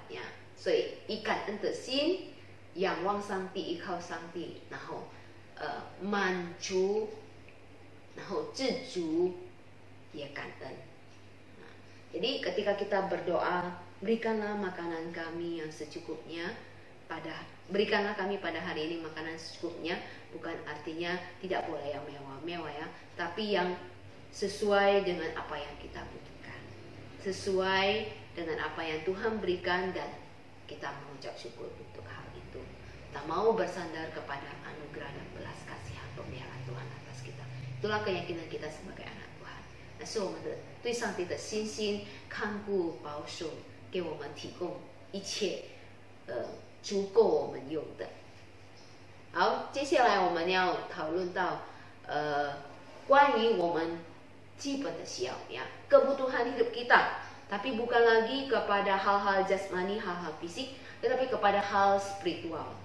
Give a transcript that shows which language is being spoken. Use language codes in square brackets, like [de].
[zh] Ya, 所以以感恩的心仰望上帝，依靠上帝，然后满足，然后知足，也感恩。 [id] Jadi ketika kita berdoa, berikanlah makanan kami yang secukupnya, berikanlah kami pada hari ini makanan secukupnya, bukan artinya tidak boleh yang mewah-mewah ya, tapi yang sesuai dengan apa yang kita butuhkan, sesuai dengan apa yang Tuhan berikan, dan kita mengucap syukur untuk hal itu. Kita mau bersandar kepada anugerah dan belas kasihan pemeliharaan Tuhan atas kita. Itulah keyakinan kita sebagai anak Tuhan. [zh] 那是我们的对上帝的信心、看顾、保守，给我们提供一切足够我们用的。好，接下来我们要讨论到关于我们基本的需要 [id] ya, kebutuhan hidup kita, tapi bukan lagi kepada hal-hal jasmani, hal-hal fisik, tetapi kepada hal spiritual.